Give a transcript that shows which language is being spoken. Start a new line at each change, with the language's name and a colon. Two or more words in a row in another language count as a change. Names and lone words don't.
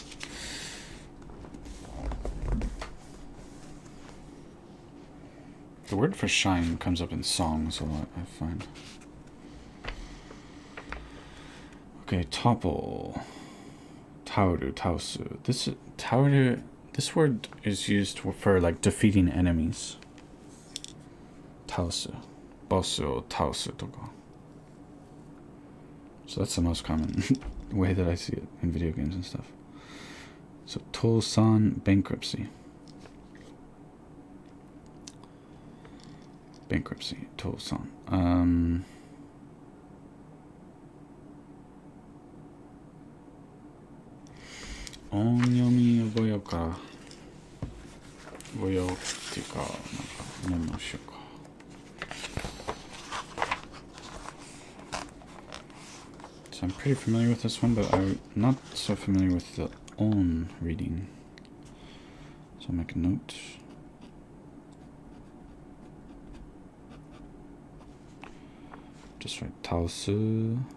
English: The word for shine comes up in songs a lot, I find. Okay, topple.
Japanese: たうる、倒す.
English: This word is used for like defeating enemies.
Japanese: 倒す。ボスを倒すとか.
English: So that's the most common way that I see it in video games and stuff. So tosan, bankruptcy. Bankruptcy, tosan.
Japanese: 音読み覚えようか. 覚えようっていうか、なんかメモしようか。
English: So I'm pretty familiar with this one, but I'm not so familiar with the on reading. So I'll make a note. Just write taosu.